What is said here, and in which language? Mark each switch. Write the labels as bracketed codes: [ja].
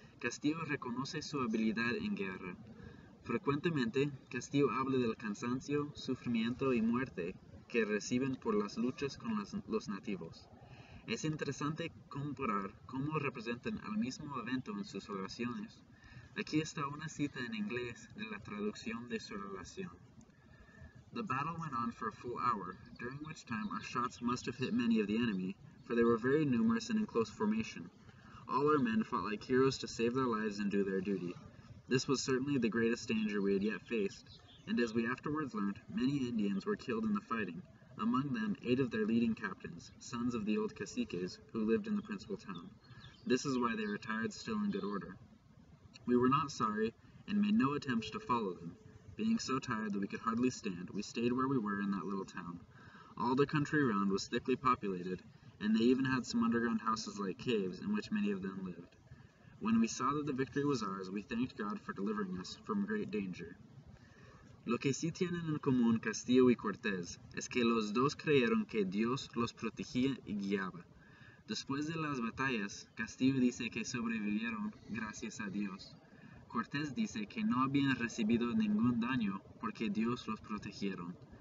[es] Castillo reconoce su habilidad en guerra. Frecuentemente, Castillo habla del cansancio, sufrimiento y muerte que reciben por las luchas con los nativos. Es interesante comparar cómo representan el mismo evento en sus oraciones. Aquí está una cita en inglés de la traducción de su relación. [en] The battle went on for a full hour, during which time our shots must have hit many of the enemy, for they were very numerous and in close formation. All our men fought like heroes to save their lives and do their duty. This was certainly the greatest danger we had yet faced, and as we afterwards learned, many Indians were killed in the fighting, among them 8 of their leading captains, sons of the old caciques, who lived in the principal town. This is why they retired still in good order. We were not sorry, and made no attempt to follow them. Being so tired that we could hardly stand, we stayed where we were in that little town. All the country around was thickly populated, and they even had some underground houses like caves, in which many of them lived. When we saw that the victory was ours, we thanked God for delivering us from great danger. [es] Lo que sí tienen en común Castillo y Cortés es que los dos creyeron que Dios los protegía y guiaba. Después de las batallas, Castillo dice que sobrevivieron gracias a Dios. Cortés dice que no habían recibido ningún daño porque Dios los protegieron.